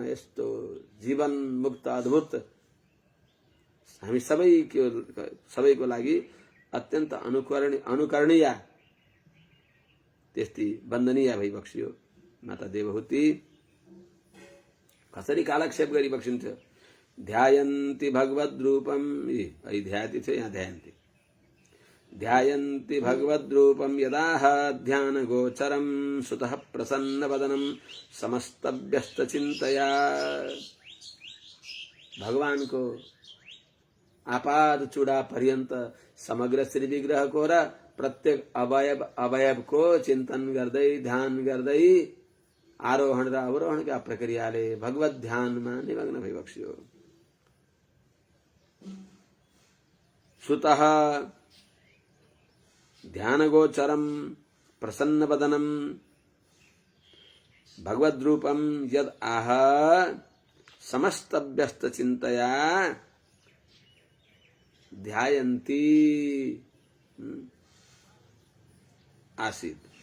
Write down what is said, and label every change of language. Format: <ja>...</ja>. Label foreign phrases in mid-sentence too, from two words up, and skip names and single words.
<ne>यस्तो जीवन मुक्त अद्भुत हामी सबैको लागि अत्यन्त अनुकरणीय त्यस्ती वन्दनीय भइबक्स्यो माता देवहूति। कसरी कालक्षेप गरिबक्सिन्थ्यो?</ne> <sa>ध्यायन्ति भगवद्रूपम,</sa> <ne>यी ध्यायति थियो, यहाँ ध्यायन्ति।</ne> <sa>ध्यायन्ति भगवद्रूपम यदाह ध्यान गोचरम सुतः प्रसन्न वदनम समस्त व्यस्त चिंतया।</sa> <ne>भगवान को आपाद चूड़ा पर्यंत समग्र श्री विग्रह को र प्रत्येक अवयव को चिंतन गर्दै ध्यान गर्दै आरोहण र अवरोहण का प्रक्रियाले भगवत ध्यान में निमग्न भइबक्स्यो।</ne> <sa>सुतः ध्यान गोचरम प्रसन्न वदनम भगवद रूपम यद आह समस्त व्यस्त चिंतया ध्यायन्ती आसीत्।</sa>